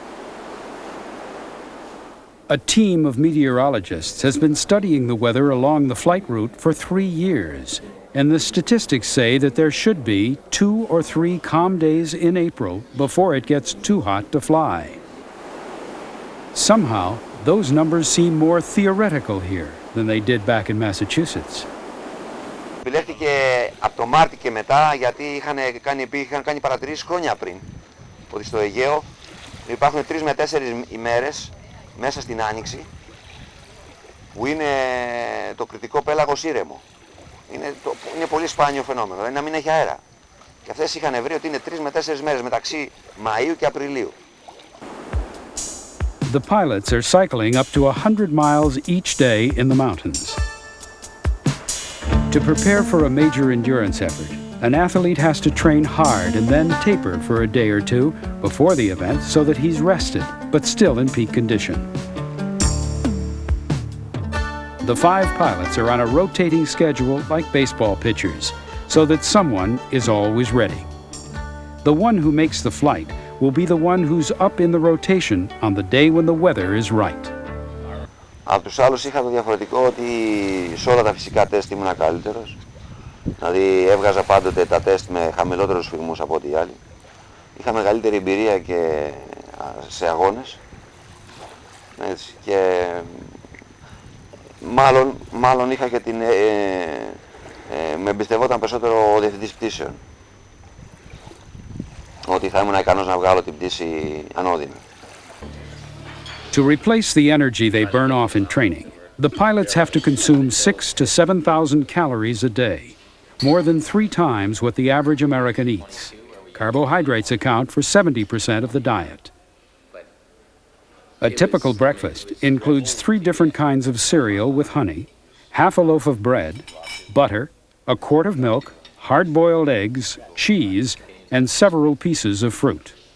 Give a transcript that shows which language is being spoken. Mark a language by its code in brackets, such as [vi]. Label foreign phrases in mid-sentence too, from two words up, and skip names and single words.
[en] A team of meteorologists has been studying the weather along the flight route for 3 years, and the statistics say that there should be 2 or 3 calm days in April before it gets too hot to fly. Somehow, those numbers seem more theoretical here than they did back in Massachusetts. [el] Επιλέχθηκε από το Μάρτι και μετά, γιατί είχαν κάνει παρατηρήσεις χρόνια πριν ότι στο Αιγαίο υπάρχουν 3 με 4 ημέρες μέσα στην Άνοιξη που είναι το κρητικό πέλαγος ήρεμο. Είναι πολύ σπάνιο φαινόμενο, δηλαδή να μην έχει αέρα. Και αυτές είχαν βρει ότι είναι 3 με 4 μέρες μεταξύ Μαΐου και Απριλίου. [en] The pilots are cycling up to 100 miles each day in the mountains. To prepare for a major endurance effort, an athlete has to train hard and then taper for a day or two before the event so that he's rested, but still in peak condition. The 5 pilots are on a rotating schedule like baseball pitchers, so that someone is always ready. The one who makes the flight will be the one who's up in the rotation on the day when the weather is right. [el] Από τους άλλους είχα το διαφορετικό ότι σε όλα τα φυσικά τεστ ήμουν καλύτερος. Δηλαδή έβγαζα πάντοτε τα τεστ με χαμηλότερους σφυγμούς από ό,τι οι άλλοι. Είχα μεγαλύτερη εμπειρία και σε αγώνες. Έτσι. Και μάλλον είχα και την... με εμπιστευόταν περισσότερο ο διευθυντής πτήσεων. Ότι θα ήμουν ικανός να βγάλω την πτήση ανώδυνα. [en] To replace the energy they burn off in training, the pilots have to consume 6,000 to 7,000 calories a day, more than 3 times what the average American eats. Carbohydrates account for 70% of the diet. A typical breakfast includes 3 different kinds of cereal with honey, half a loaf of bread, butter, a quart of milk, hard-boiled eggs, cheese, and several pieces of fruit.